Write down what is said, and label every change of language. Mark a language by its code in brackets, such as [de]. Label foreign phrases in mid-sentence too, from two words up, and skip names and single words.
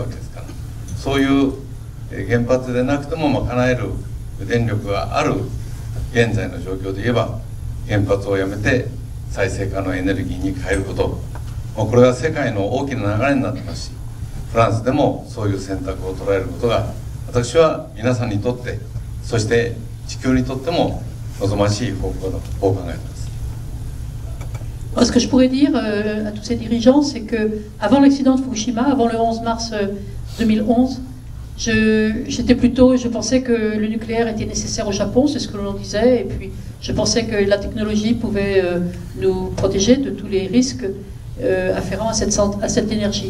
[ja] けですから、そういう原発でなくても賄える電力がある現在の状況で言えば、原発をやめて再生可能エネルギーに変えること、これは世界の大きな流れになってますし、フランスでもそういう選択を捉えることが私は皆さんにとって、そして地球にとっても望ましい方向だと考えています。 [fr] Ce que je pourrais dire à tous ces dirigeants, c'est que avant l'accident de Fukushima, avant le 11 mars 2011, je pensais que le nucléaire était nécessaire au Japon, c'est ce que l'on disait, et puis je pensais que la technologie pouvait nous protéger de tous les risques afférents à cette énergie.